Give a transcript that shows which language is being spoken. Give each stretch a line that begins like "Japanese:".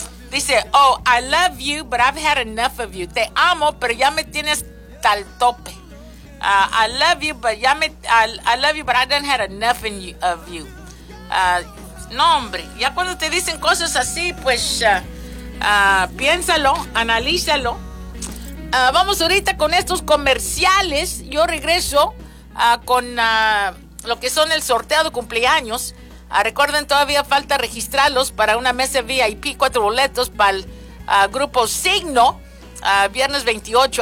Spanish: Dice,
English: oh, I love you, but I've had enough of you.
Spanish: Te amo, pero ya me tienes tal tope.
English: I love you, but I done had enough of you.
Spanish: No, hombre, ya cuando te dicen cosas así, pues piénsalo, analízalo. Vamos ahorita con estos comerciales. Yo regreso con lo que son el sorteo de cumpleaños. Recuerden, todavía falta registrarlos para una mesa VIP, 4 boletos para el grupo Signo, viernes 28.